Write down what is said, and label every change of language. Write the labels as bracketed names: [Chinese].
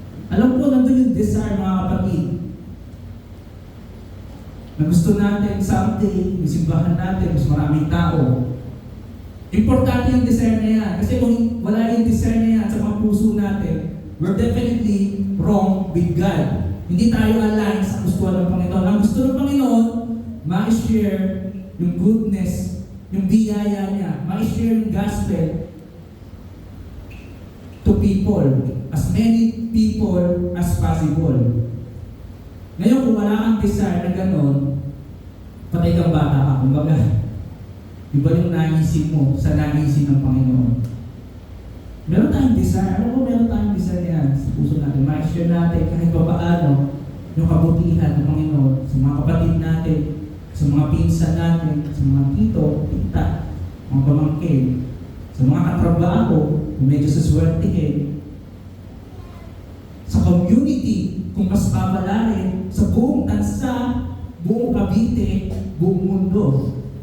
[Filipino] Alam ko, nandun yung desire, mga kapatid, na gusto natin someday, yung simbahan natin, mas maraming tao. Importante yung desire na yan. Kasi kung wala yung desire na yan sa mga puso natin, [English] we're definitely wrong with God. [Filipino] Hindi tayo align sa gusto ng Panginoon. Ang gusto ng Panginoon, ma-share yung goodness, yung biyaya niya, ma-share yung gospel [English] to people, as many people as possible. [Filipino] Ngayon, kung wala kang desire na gano'n, patay kang bata ka. Kumbaga, iba yung naisip mo sa naisip ng Panginoon. Meron tayong desire. Alam mo, meron tayong desire yan sa puso natin. Ma-share natin kahit pa paano yung kabutihan ng Panginoon sa mga kapatid natin, sa mga pinsan natin, sa mga tito, tita, mga pamangkin, sa mga katrabaho, kung medyo saswertihin, sa community, kung mas babalarin, sa buong tansa, buong Cavite, buong mundo.